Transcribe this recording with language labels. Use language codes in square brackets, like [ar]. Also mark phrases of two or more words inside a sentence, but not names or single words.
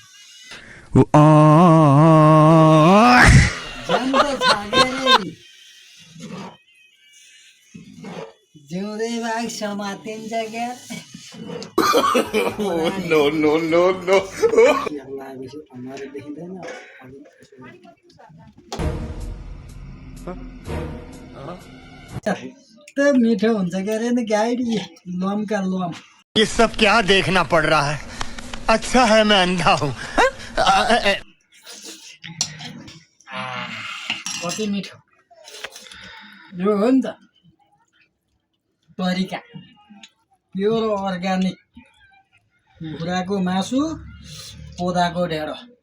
[ne] ज्यान त छ के अरे, जिउँदै बाघ समातिन्छ क्या। [en] no no no no [ne] लागेपछि अनुहार देखिँदैन। त मिठो हुन्छ के अरे नि गाइड लमका लम। [hi] ये सब क्या देखना पड़ रहा है। अच्छा है मैं अंधा हूँ। [ne] कति मिठो यो हो नि त तरिका। [en] pure organic [ne] कुखुराको मासु कोदाको ढेँडो।